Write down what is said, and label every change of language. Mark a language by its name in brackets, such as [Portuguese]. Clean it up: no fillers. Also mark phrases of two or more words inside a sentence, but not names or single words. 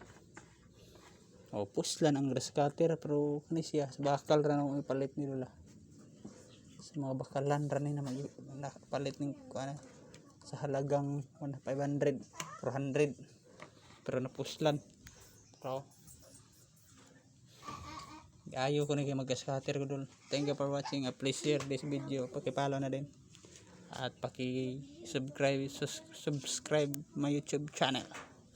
[Cebuano] O puslan ang [English] grass cutter [Cebuano] pero kani siya bakal ra nang ipalit ni lola. Sa mga bakalan ra ni na palit ning kuan sa halagang 500, 400. Pero napuslan. Pero ayo ko na kay mag-grass cutter ko dul. [English] Thank you for watching. Please share this video. [Filipino] Paki-follow na din. At paki-subscribe [English] my YouTube channel.